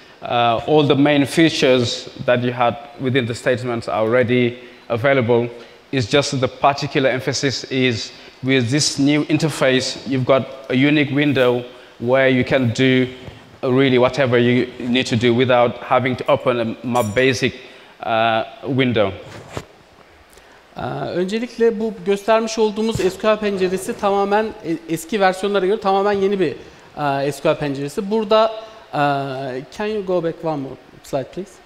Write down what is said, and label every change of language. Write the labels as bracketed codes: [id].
[en] All the main features that you had within the statements are already available. It's just the particular emphasis is with this new interface, you've got a unique window where you can do really whatever you need to do without having to open a Map Basic window. [tr] Öncelikle bu göstermiş olduğumuz SQL penceresi tamamen eski versiyonlara göre tamamen yeni bir SQL penceresi. Burada [en] can you go back one more slide please?